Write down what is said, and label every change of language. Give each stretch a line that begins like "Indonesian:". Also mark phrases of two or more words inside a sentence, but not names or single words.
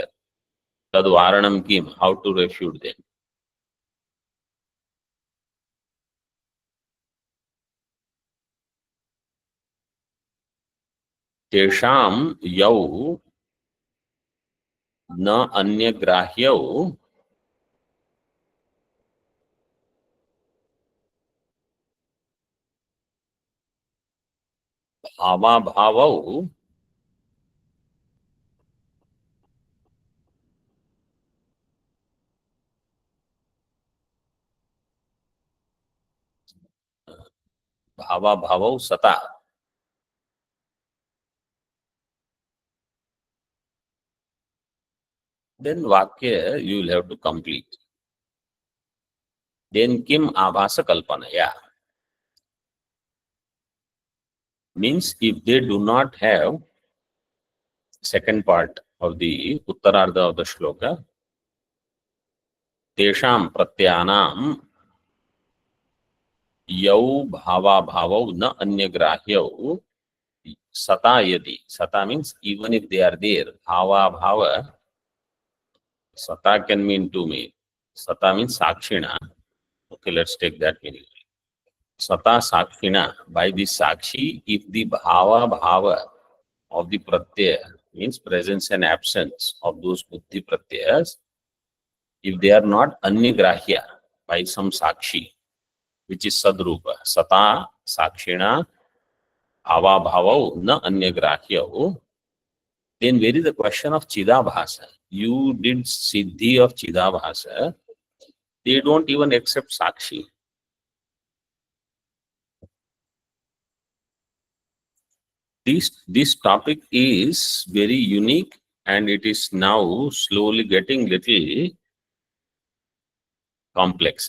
Sanskrit: Tadvaranam kim,
English: how to refute them.
Sanskrit: Tesham yau na anyagrahyau bhava bhavau bhava bhavau sata.
English: Then Vakya you will have to complete.
Sanskrit: Then kim abhasa kalpanaya.
English: Means if they do not have second part of the Uttarardha of the shloka,
Sanskrit: Tesham pratyanam yau bhava bhavau na anyagrahyau sata yadi.
English: Sata means even if they are there,
Sanskrit: bhava bhava,
English: sata can mean two mean. Sata means sakshina. Okay, let's take that meaning.
Sanskrit: Sata sakshina,
English: by the sakshi, if the
Sanskrit: bhava bhava
English: of the pratyaya means presence and absence of those
Sanskrit: buddhi pratyayas,
English: if they are not anyagrahya by some sakshi, which is sadrupa,
Sanskrit: sata sakshina bhava bhavau na anyagrahyau,
English: then where is the question of chidabhasa? You did siddhi of chidabhasa, they don't even accept sakshi. This topic is very unique and it is now slowly getting little complex.